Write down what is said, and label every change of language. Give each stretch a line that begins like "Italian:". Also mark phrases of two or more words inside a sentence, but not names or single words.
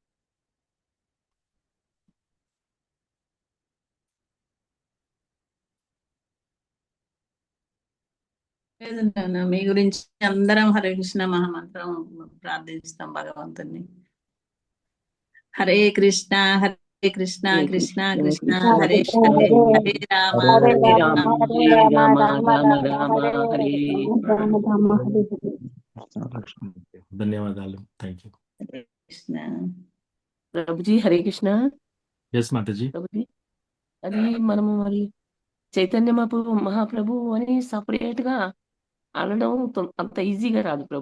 Telugu: లేదు నాన్న, మీ గురించి అందరం హరే కృష్ణ మహామంత్రం ప్రార్థిస్తాం భగవంతుని.
Sanskrit: హరే కృష్ణ కృష్ణ కృష్ణ కృష్ణ హరే హరే, హరే రామ హరే హరే రామ రామ హరే రామ రామ రామ హరే.
Telugu: ధన్యవాదాలు.
English: thank you.
Telugu: కృష్ణ. ప్రభుజీ హరే కృష్ణ. ఎస్ మాతాజీ. ప్రభుజీ, అది మనము మరి చైతన్య మహాప్రభు అని సపరేట్ గా అనడం అంత ఈజీగా రాదు ప్రభు.